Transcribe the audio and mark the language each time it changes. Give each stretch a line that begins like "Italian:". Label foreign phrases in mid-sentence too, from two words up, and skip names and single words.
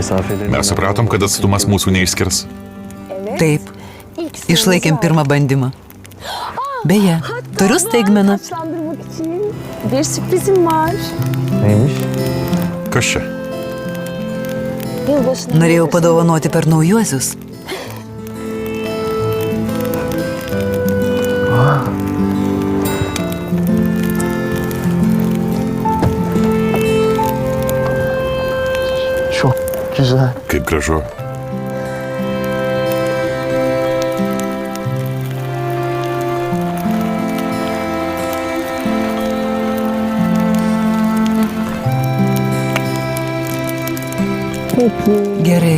Lithuanian: Mes supratom, kad atstumas mūsų neišskirs. Taip, išlaikėm pirmą bandymą. Beje, turiu staigmeną.
Turkish: Taçlandırmak için bir sürprizim var.
Lithuanian: Kas čia?
Turkish: Yılbaşında
Lithuanian: Norėjau padovanoti per naujuosius.
Turkish: Çok güzel.
Lithuanian: Kaip gražu. Gerai,